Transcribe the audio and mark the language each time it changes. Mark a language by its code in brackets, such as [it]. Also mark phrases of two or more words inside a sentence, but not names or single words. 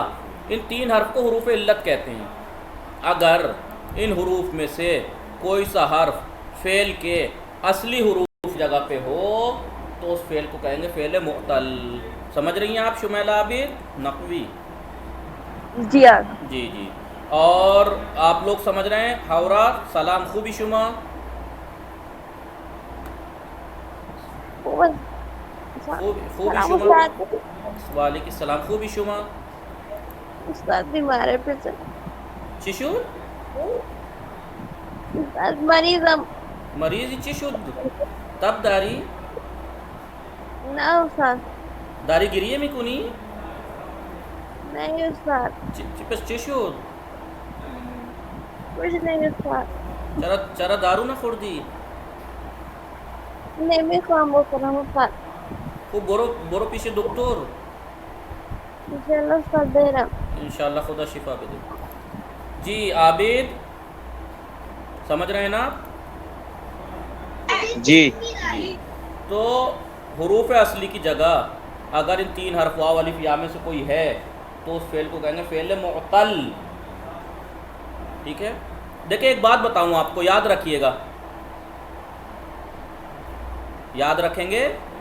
[ur] ان تین حرف کو حروف علت کہتے ہیں۔ اگر ان حروف میں سے کوئی سا حرف فعل کے اصلی حروف جگہ پہ ہو تو اس فعل کو کہیں گے فعل معطل۔ سمجھ رہی ہیں آپ شمیلہ عابد نقوی؟ جی جی جی، اور آپ لوگ سمجھ رہے ہیں؟ [fa] حورا سلام، خوبی شما؟ خوبی شما؟ وعلیکم السلام، خوبی شما؟ [ur] استاد بیمار ہے پھر سے، [fa] چشو؟ استاد مریضم، مریض چشد؟ تب داری؟ [ur] نہ استاد، [fa] داری گریه میکنی؟ [ur] نہیں استاد، [fa] پس چی شد؟ [ur] کچھ نہیں استاد، [fa] چرا دارو نخوردی؟ نمیخوام بخورم استاد، خب برو پیش دکتر، انشاءاللہ استاد برم۔ انشاءاللہ خدا شفا بده۔ [ur] جی عابد سمجھ رہے ہیں نا؟ جی جی، تو حروف اصلی کی جگہ اگر ان تین حرف واو الف یا میں سے کوئی ہے تو اس فعل کو کہیں گے فعل معطل۔ ٹھیک ہے، دیکھیں ایک بات بتاؤں آپ کو، یاد رکھیے گا، یاد رکھیں گے؟